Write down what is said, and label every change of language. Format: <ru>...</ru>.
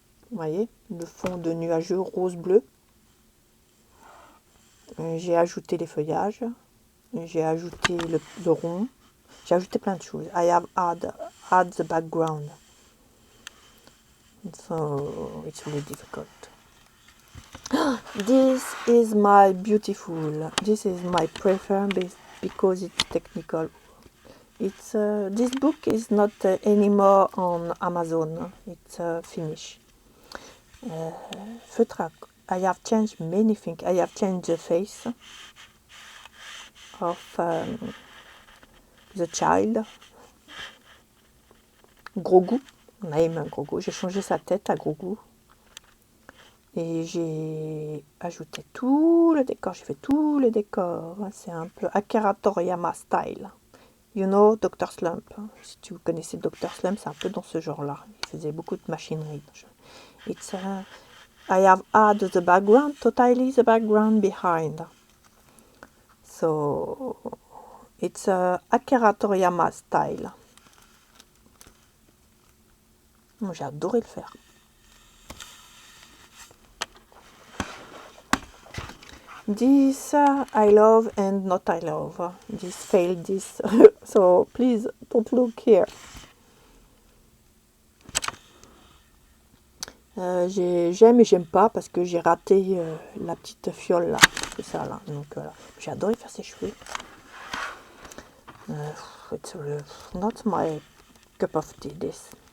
<fr>Vous voyez, le fond de nuageux rose-bleu. J'ai ajouté les feuillages. J'ai ajouté le rond. J'ai ajouté plein de choses.</fr> <en>I have add the background. So it's really difficult. This is my beautiful. This is my preferred because it's technical. It's this book is not anymore on Amazon. It's finished. Feutre. I have changed many things. I have changed the face of the child. Grogu. Name Grogu.</en> <fr>J'ai changé sa tête à Grogu. Et j'ai ajouté tout le décor. J'ai fait tout le décor. C'est un peu Akira Toriyama style.</fr> <en>You know Dr. Slump.</en> <fr>Si tu connaissais Dr. Slump, c'est un peu dans ce genre-là. Il faisait beaucoup de machinerie.</fr> <en>It's I have added the background, totally the background behind. So it's Akira Toriyama style.</en> <fr>J'ai adoré le faire.</fr> <en>This I love and not I love. This failed this. So please don't look here.</en> <fr>J'aime et j'aime pas parce que j'ai raté la petite fiole là. C'est ça là. Donc voilà. J'ai adoré faire ses cheveux.</fr> <en>It's not my cup of tea this.</en>